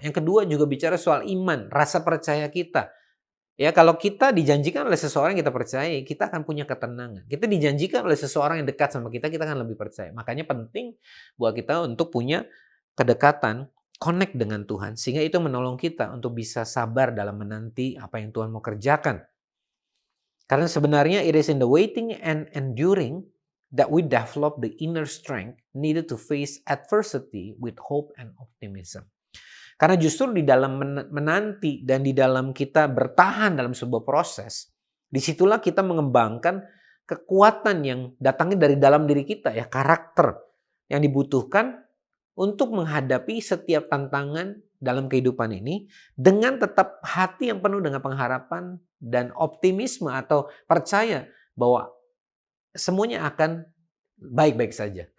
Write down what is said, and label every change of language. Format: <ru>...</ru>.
<id>Yang kedua juga bicara soal iman, rasa percaya kita. Ya, kalau kita dijanjikan oleh seseorang yang kita percaya, kita akan punya ketenangan. Kita dijanjikan oleh seseorang yang dekat sama kita akan lebih percaya. Makanya penting buat kita untuk punya kedekatan, connect dengan Tuhan, sehingga itu menolong kita untuk bisa sabar dalam menanti apa yang Tuhan mau kerjakan. Karena sebenarnya</id> <en>it is in the waiting and enduring that we develop the inner strength needed to face adversity with hope and optimism.</en> <id>Karena justru di dalam menanti dan di dalam kita bertahan dalam sebuah proses, disitulah kita mengembangkan kekuatan yang datangnya dari dalam diri kita, ya, karakter yang dibutuhkan untuk menghadapi setiap tantangan dalam kehidupan ini dengan tetap hati yang penuh dengan pengharapan dan optimisme atau percaya bahwa semuanya akan baik-baik saja.</id>